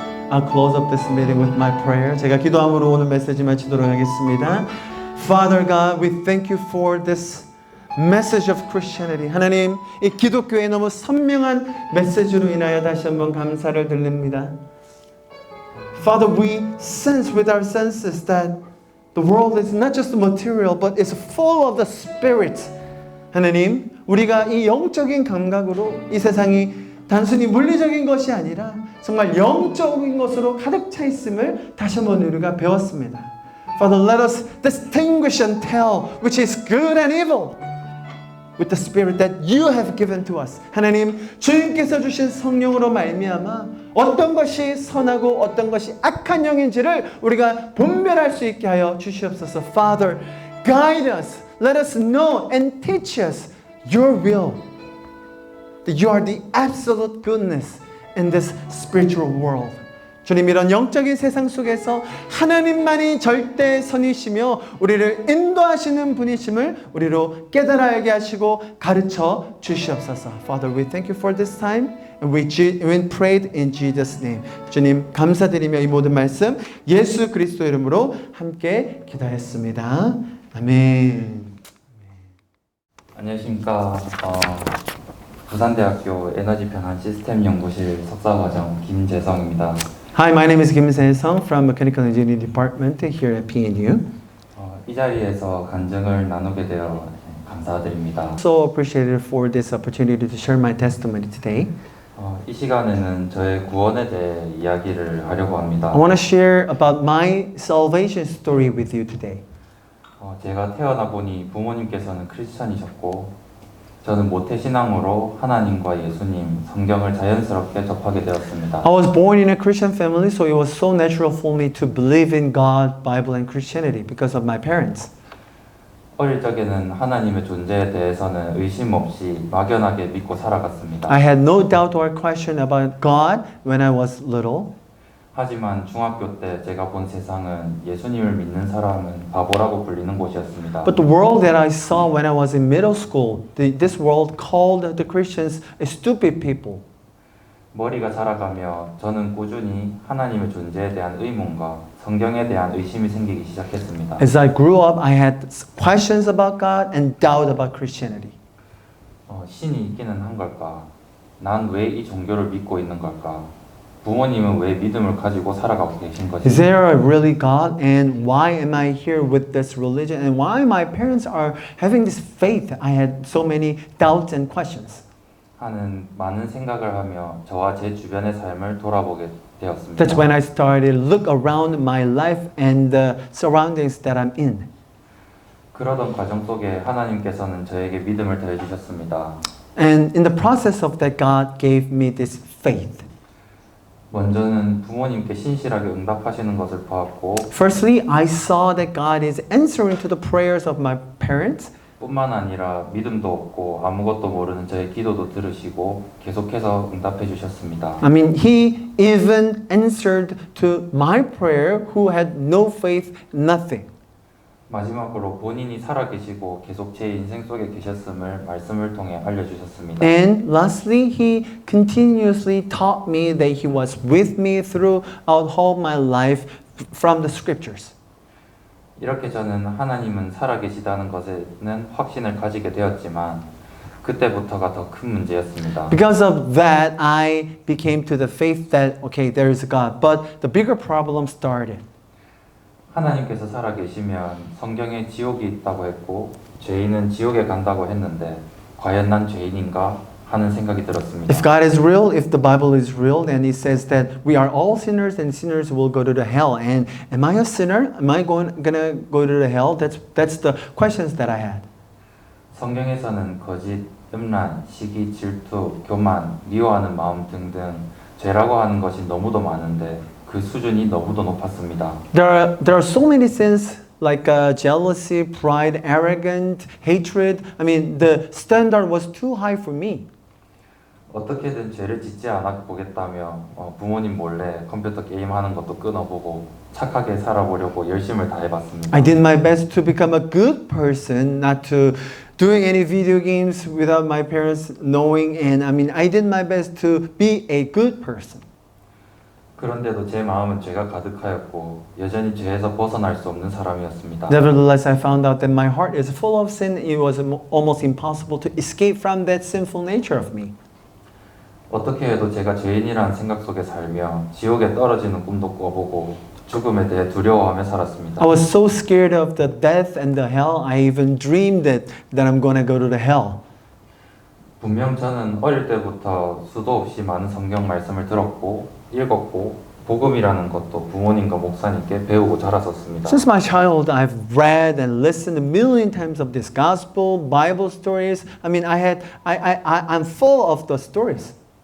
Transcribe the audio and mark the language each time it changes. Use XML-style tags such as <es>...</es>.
<en>I'll close up this meeting with my prayer.</en> <ko>제가 기도함으로 오늘 메시지 마치도록 하겠습니다.</ko> <en>Father God, we thank you for this message of Christianity.</en> <ko>하나님, 이 기독교의 너무 선명한 메시지로 인하여 다시 한번 감사를 드립니다.</ko> <en>Father, we sense with our senses that The world is not just material, but it's full of the Spirit.</en> <ko>하나님, 우리가 이 영적인 감각으로 이 세상이 단순히 물리적인 것이 아니라 정말 영적인 것으로 가득 차 있음을 다시 한번 우리가 배웠습니다.</ko> <en>Father, let us distinguish and tell which is good and evil with the Spirit that you have given to us.</en> <ko>하나님, 주님께서 주신 성령으로 말미암아 어떤 것이 선하고 어떤 것이 악한 영인지를 우리가 분별할 수 있게 하여 주시옵소서.</ko> <en>Father, guide us. Let us know and teach us your will. That you are the absolute goodness in this spiritual world.</en> <ko>주님, 이런 영적인 세상 속에서 하나님만이 절대 선이시며 우리를 인도하시는 분이심을 우리로 깨달아 알게 하시고 가르쳐 주시옵소서.</ko> <en>Father, we thank you for this time and we prayed in Jesus' name.</en> <ko>주님, 감사드리며 이 모든 말씀 예수 그리스도 이름으로 함께 기도했습니다. 아멘. 안녕하십니까. 부산대학교 에너지 변환 시스템 연구실 석사과정 김재성입니다.</ko> <en>Hi, my name is Kim Se-sung from Mechanical Engineering Department here at PNU.</en> <ko>이 자리에서 간증을 나누게 되어 감사드립니다.</ko> <en>So appreciated for this opportunity to share my testimony today.</en> <ko>이 시간에는 저의 구원에 대해 이야기를 하려고 합니다.</ko> <en>I want to share about my salvation story with you today.</en> <ko>제가 태어나 보니 부모님께서는 크리스천이셨고 저는 모태신앙으로 하나님과 예수님, 성경을 자연스럽게 접하게 되었습니다.</ko> <en>I was born in a Christian family, so it was so natural for me to believe in God, Bible, and Christianity because of my parents.</en> <ko>어릴 적에는 하나님의 존재에 대해서는 의심 없이 막연하게 믿고 살아갔습니다.</ko> <en>I had no doubt or question about God when I was little.</en> <ko>하지만 중학교 때 제가 본 세상은 예수님을 믿는 사람은 바보라고 불리는 곳이었습니다.</ko> <en>But the world that I saw when I was in middle school, this world called the Christians stupid people.</en> <ko>머리가 자라가며 저는 꾸준히 하나님의 존재에 대한 의문과 성경에 대한 의심이 생기기 시작했습니다.</ko> <en>As I grew up, I had questions about God and doubt about Christianity.</en> <ko>신이 있기는 한 걸까? 난 왜 이 종교를 믿고 있는 걸까? 부모님은 왜 믿음을 가지고 살아가고 계신 것인가?</ko> <en>Is there a really God? And why am I here with this religion? And why my parents are having this faith? I had so many doubts and questions.</en> <ko>하는 많은 생각을 하며 저와 제 주변의 삶을 돌아보게 되었습니다.</ko> <en>That's when I started to look around my life and the surroundings that I'm in.</en> <ko>그러던 과정 속에 하나님께서는 저에게 믿음을 더해주셨습니다.</ko> <en>And in the process of that, God gave me this faith.</en> <ko>먼저는 부모님께 신실하게 응답하시는 것을 보았고</ko> <en>Firstly, I saw that God is answering to the prayers of my parents.</en> <ko>뿐만 아니라 믿음도 없고 아무것도 모르는 저의 기도도 들으시고 계속해서 응답해 주셨습니다.</ko> <en>I mean, He even answered to my prayer who had no faith, nothing.</en> <ko>마지막으로 본인이 살아계시고 계속 제 인생 속에 계셨음을 말씀을 통해 알려주셨습니다.</ko> <en>And lastly, He continuously taught me that He was with me throughout all my life from the scriptures.</en> <ko>이렇게 저는 하나님은 살아계시다는 것에는 확신을 가지게 되었지만 그때부터가 더 큰 문제였습니다.</ko> <en>Because of that, I became to the faith that, okay, there is a God. But the bigger problem started.</en> <ko>하나님께서 살아계시면 성경에 지옥이 있다고 했고 죄인은 지옥에 간다고 했는데 과연 난 죄인인가 하는 생각이 들었습니다.</ko> <en>If God is real, if the Bible is real, then it says that we are all sinners and sinners will go to the hell. And am I a sinner? Am I gonna go to the hell? That's the questions that I had.</en> <ko>성경에서는 거짓, 음란, 시기, 질투, 교만, 미워하는 마음 등등 죄라고 하는 것이 너무도 많은데 그 수준이 너무도 높았습니다.</ko> <en>There are so many sins like jealousy, pride, arrogance, hatred. I mean, the standard was too high for me.</en> <ko>어떻게든 죄를 짓지 않아 보겠다며 부모님 몰래 컴퓨터 게임하는 것도 끊어보고 착하게 살아보려고 열심을 다해봤습니다.</ko> <en>I did my best to become a good person, not to doing any video games without my parents knowing. And I mean, I did my best to be a good person.</en> <ko>그런데도 제 마음은 죄가 가득하였고 여전히 죄에서 벗어날 수 없는 사람이었습니다.</ko> <en>Nevertheless, I found out that my heart is full of sin. It was almost impossible to escape from that sinful nature of me.</en> <ko>어떻게 해도 제가 죄인이라는 생각 속에 살며 지옥에 떨어지는 꿈도 꿔보고 죽음에 대해 두려워하며 살았습니다.</ko> <en>I was so scared of the death and the hell. I even dreamed that I'm going to go to the hell.</en> <ko>분명 저는 어릴 때부터 수도 없이 많은 성경 말씀을 들었고 읽었고 복음이라는 것도 부모님과 목사님께 배우고 자랐었습니다.</ko> <en>Since my child, I've read and listened a million times of this gospel, Bible stories. I mean, I'm full of the stories.</en>